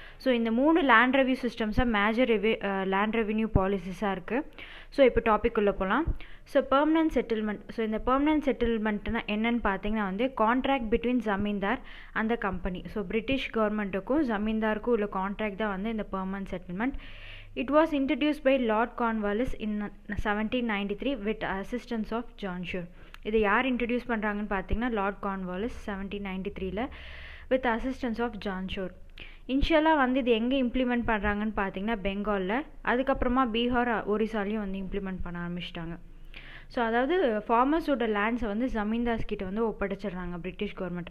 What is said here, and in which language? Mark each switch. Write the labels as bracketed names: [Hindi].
[Tamil] So இந்த 3 land review சிஸ்டம்ஸாக major land revenue பாலிசிஸாக இருக்குது. So இப்போ டாபிக் உள்ள போகலாம். So permanent settlement. ஸோ இந்த பெர்மனன்ட் செட்டில்மெண்ட்னா என்னென்னு பார்த்தீங்கன்னா கான்ட்ராக்ட் பிட்வீன் ஜமீன்தார் அந்த கம்பெனி. ஸோ பிரிட்டிஷ் கவர்மெண்ட்டுக்கும் ஜமீன்தாருக்கும் உள்ள கான்ட்ராக்ட் தான் இந்த permanent settlement. [English] It was introduced by Lord Cornwallis in 1793 with assistance of John Shore. [Tamil] இதை யார் இன்ட்ரடியூஸ் பண்ணுறாங்கன்னு பார்த்தீங்கன்னா Lord Cornwallis 1793 with assistance of John sure. இனிஷியலாக இது எங்கே இம்ப்ளிமெண்ட் பண்ணுறாங்கன்னு பார்த்தீங்கன்னா பெங்காலில், அதுக்கப்புறமா பீகார் ஒரிசாலையும் இம்ப்ளிமெண்ட் பண்ண ஆரம்பிச்சிட்டாங்க. ஸோ அதாவது ஃபார்மர்ஸோட லேண்ட்ஸை ஜமீன்தார்ஸ் கிட்ட ஒப்படைச்சிடுறாங்க பிரிட்டிஷ் கவர்மெண்ட்.